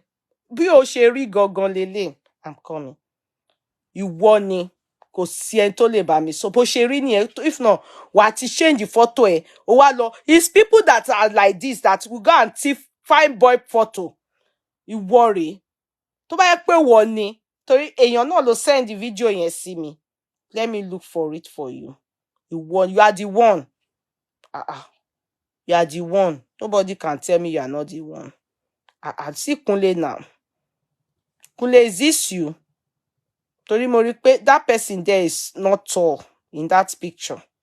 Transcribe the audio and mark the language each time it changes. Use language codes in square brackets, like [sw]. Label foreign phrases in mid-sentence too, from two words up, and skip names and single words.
[yo] Bí ó ṣe rí gangan lélẹ̀. [en] I'm coming. [yo] Ìwọ ni. Kò sí ẹni tó lè bá mi sọ bó ṣe rí nìyẹn. [en] If not, [yo] wà ti [en] change the photo [yo] ẹ. Ó wá lọ. [en] It's people that are like this that will go and thief fine boy photo. [yo] Ìwọ rèé. Tó bá yẹ pé wọ́n ni. Torí èèyàn náà ló [en] send the video [yo] yẹn sí mi. [en] Let me look for it for you. You are the one. You are the one. Nobody can tell me you are not the one. See Kunle now. Kunle, is this you? [yo] Torí mo rí pé [en] that person there is not tall in that picture.